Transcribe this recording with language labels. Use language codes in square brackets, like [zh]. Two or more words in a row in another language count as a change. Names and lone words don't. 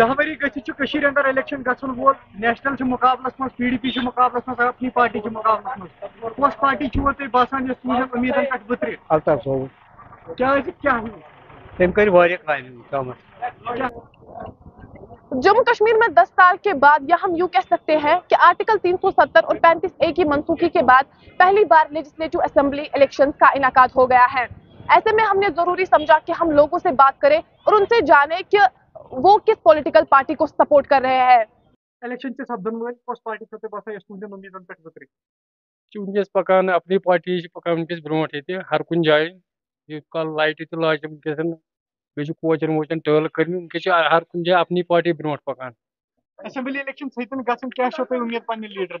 [ks] دہوری گٔژھِتھ چھُ کٔشیٖرِ اندر الیکشن گژھن وول نیشنل چھُ مُقابلس منٛز PDP چھُ مُقابلس منٛز اپنی پارٹی چھِ مُقابلس منٛز کۄس پارٹی چھُو تۄہہِ باسان یۄس تُہنٛدٮ۪ن اُمیٖدن پٮ۪ٹھ ؤترِ الطاف صٲب کیٛازِ کیٛاہ تٔمۍ کٔرۍ واریاہ کامہِ کامس [ur] جموں کشمیر میں 10 سال کے بعد یا ہم یوں کہہ سکتے ہیں کہ آرٹیکل 370 اور 35A کی منسوخی کے بعد پہلی بار [en] legislative assembly elections [ur] کا انعقاد ہو گیا ہے. ایسے میں ہم نے ضروری سمجھا کہ ہم لوگوں سے بات کریں اور ان سے جانیں کہ وہ کس [en] political party [ur] کو سپورٹ کر رہے ہیں. [ks] الیکشن چھِ سپدن وٲلۍ کۄس پارٹی چھو تۄہہِ باسان یۄس تُہنٛدٮ۪ن اُمیٖدن پٮ۪ٹھ ؤترِ ونکس پکان اپنی پارٹی پکان ونکس برونٛٹھ ییٚتہِ ہر کُنہِ جایہِ ییٚتہِ کال لایٹہِ تہِ لاجہِ ونکیٚس بیٚیہِ چھِ کوچن ووچن ٹٲل کٔرمٕتۍ ونکیٚس چھِ ہر کُنہِ جایہِ اپنی پارٹی برونٛٹھ پکان [en] assembly election [ks] ژھٕنۍ گژھن کیٛاہ چھو تۄہہِ اُمید پننہِ لیٖڈرن